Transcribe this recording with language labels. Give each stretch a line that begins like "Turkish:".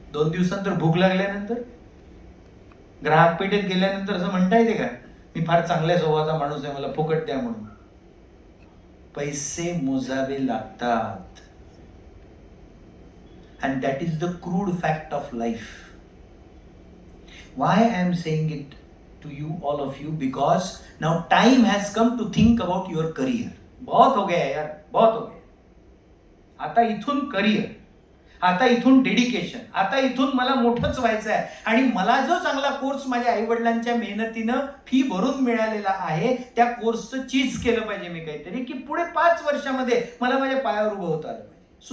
Marathi: 2 दिवसानंतर भूक लागल्यानंतर, ग्राहक पेठेत गेल्यानंतर असं म्हणता येते का मी फार चांगल्या स्वभावाचा माणूस आहे, मला फुकट द्या म्हणून? पैसे मोजावे लागतात.
English: And that is the crude fact of life. Why I am saying it to you, all of you, because now time has come to think about your career.
Hindi: बहुत हो गया यार, बहुत हो गया.
Marathi: आता इथून करिअर, आता इथून डेडिकेशन, आता इथून मला मोठंच व्हायचं आहे आणि मला जो चांगला कोर्स माझ्या आई वडिलांच्या मेहनतीनं फी भरून मिळालेला आहे, त्या कोर्सचं चीज केलं पाहिजे मी काहीतरी, की पुढे 5 वर्षामध्ये मला माझ्या पायावर उभं होता आलं पाहिजे.